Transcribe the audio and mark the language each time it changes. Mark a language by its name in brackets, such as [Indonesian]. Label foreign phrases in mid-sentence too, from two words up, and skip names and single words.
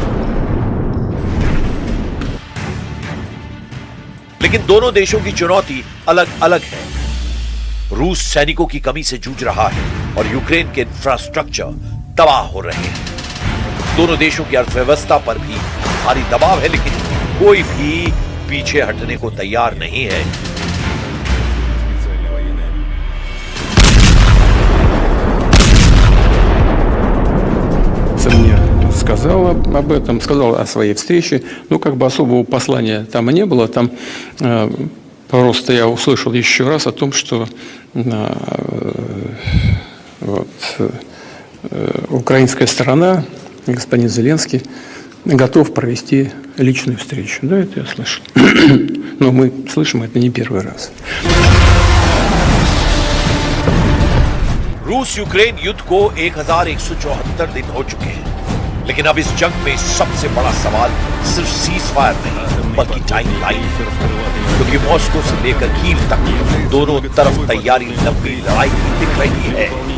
[Hindi] लेकिन दोनों देशों की चुनौती अलग अलग है। रूस सैनिकों की कमी से जूझ रहा है और यूक्रेन के इंफ्रास्ट्रक्चर तबाह हो रहे हैं। दोनों देशों की अर्थव्यवस्था पर भी भारी दबाव है, लेकिन कोई भी पीछे हटने को तैयार नहीं है। [Russian] Мне сказала об этом, сказала о своей встрече. Ну, как бы особого послания там и не было. Там просто я услышал еще раз о том, что украинская сторона, господин Зеленский, готов провести личную встречу. Да, это я слышал. Но мы слышим это не первый раз. [Hindi] रूस यूक्रेन युद्ध को 1174 दिन हो चुके हैं, लेकिन अब इस जंग में सबसे बड़ा सवाल सिर्फ सीज फायर नहीं बल्कि टाइम लाइन, क्योंकि मॉस्को से लेकर कीव तक दोनों तरफ तैयारी लंबी लड़ाई की दिख रही है।